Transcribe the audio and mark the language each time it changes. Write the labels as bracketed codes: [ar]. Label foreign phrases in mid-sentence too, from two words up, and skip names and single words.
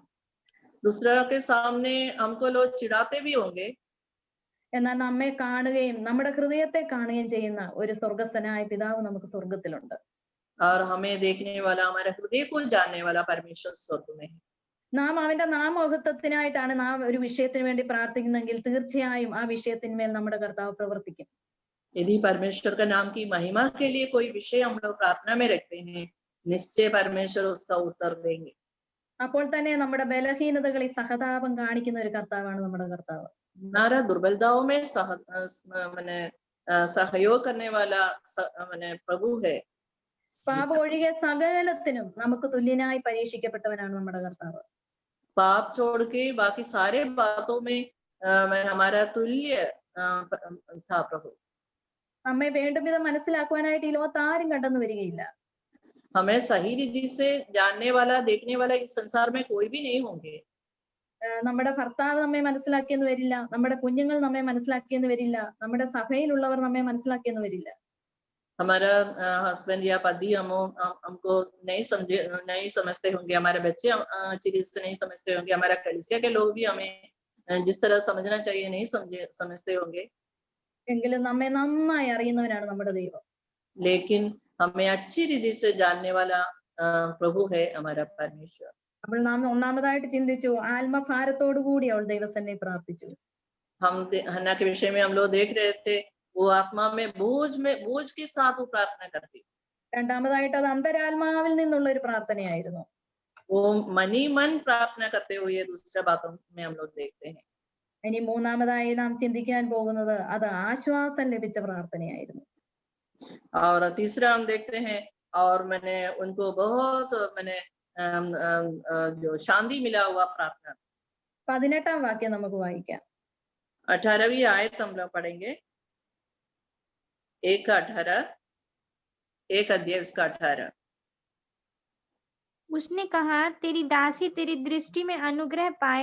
[hi] दूसरा के सामने हमको लोग चिढ़ाते भी होंगे। [ml] എന്നാൽ നമ്മെ കാണുകയും നമ്മുടെ ഹൃദയത്തെ കാണുകയും ചെയ്യുന്ന ഒരു സ്വർഗസ്ഥനായ പിതാവ് നമുക്ക് സ്വർഗത്തിലുണ്ട്. [hi] और हमें देखने वाला, हमारे हृदय को जानने वाला परमेश्वर स्वर्ग में है। [ml] നാം അവന്റെ നാമമഹത്വത്തിനായിട്ടാണ് നാം ഒരു വിഷയത്തിന് വേണ്ടി പ്രാർത്ഥിക്കുന്നെങ്കിൽ തീർച്ചയായും ആ വിഷയത്തിന്മേൽ നമ്മുടെ കർത്താവ് പ്രവർത്തിക്കും. [hi] यदि परमेश्वर का नाम की महिमा के लिए कोई विषय हम लोग प्रार्थना में रखते हैं, निश्चय परमेश्वर उसका उत्तर देंगे। [ml] അപ്പോൾ തന്നെ നമ്മുടെ ബലഹീനതകളിൽ സഹതാപം കാണിക്കുന്ന ഒരു കർത്താവാണ് നമ്മുടെ കർത്താവ്. [hi] हमारा दुर्बलताओं में सहयोग करने वाला प्रभु है। [ml] പാപം ഒഴികെ സകലത്തിനും നമുക്ക് തുല്യനായി പരീക്ഷിക്കപ്പെട്ടവനാണ് നമ്മുടെ കർത്താവ്. [hi] पाप छोड़ के बाकी सारे बातों में हमारा तुल्य था प्रभु. [ml] നമ്മെ വേണ്ടും വിധം മനസ്സിലാക്കുവാനായിട്ട് ഈ ലോകത്ത് ആരും കണ്ടെന്ന് വരികയില്ല. [hi] हमें सही रीति से जानने वाला देखने वाला इस संसार में कोई भी नहीं होंगे। [ml] നമ്മുടെ ഭർത്താവ് നമ്മെ മനസ്സിലാക്കിയെന്ന് വരില്ല, നമ്മുടെ കുഞ്ഞുങ്ങൾ നമ്മെ മനസ്സിലാക്കിയെന്ന് വരില്ല, നമ്മുടെ സഭയിലുള്ളവർ നമ്മെ മനസ്സിലാക്കിയെന്ന് വരില്ല. [hi] हमारा हस्बैंड या पति हमको नहीं समझते होंगे, हमारे बच्चे अच्छी रीति से नहीं समझते होंगे, हमारा कलीसिया के लोग भी हमें जिस तरह समझना चाहिए नहीं समझते होंगे, [ml] എങ്കിലും നമ്മെ നന്നായി അറിയുന്നവനാണ് നമ്മുടെ ദൈവം. [hi] लेकिन हमें अच्छी रीति से जानने वाला प्रभु है हमारा परमेश्वर। [ml] അപ്പോൾ നാം ഒന്നാമതായിട്ട് ചിന്തിച്ചു, ആത്മഭാരത്തോടു കൂടി അവൾ ദൈവസന്നിധിയിൽ പ്രാർത്ഥിച്ചു. [hi] हम हन्ना के विषय में हम लोग देख रहे थे, वो आत्मा में बोझ के साथ वो प्रार्थना करती। [ml] രണ്ടാമതായിട്ട് അത് അന്തരാത്മാവിൽ നിന്നുള്ള ഒരു പ്രാർത്ഥനയായിരുന്നു. [hi] वो मनी मन प्रार्थना करते हुए दूसरा बातों में हम लोग देखते हैं। [ml] ഇനി മൂന്നാമതായി നാം ചിന്തിക്കാൻ പോകുന്നത് അത് ആശ്വാസം ലഭിച്ച പ്രാർത്ഥനയായിരുന്നു. [hi] और तीसरा हम देखते हैं, और मैंने उनको बहुत जो शांति मिला हुआ प्रार्थना। [ml] 18ാം വാക്യം നമുക്ക് വായിക്കാം. [hi] 18वीं आयत हम लोग पढ़ेंगे, 1 अध्याय उसका 18। उसने कहा, तेरी दासी तेरी दृष्टि में अनुग्रह पाए।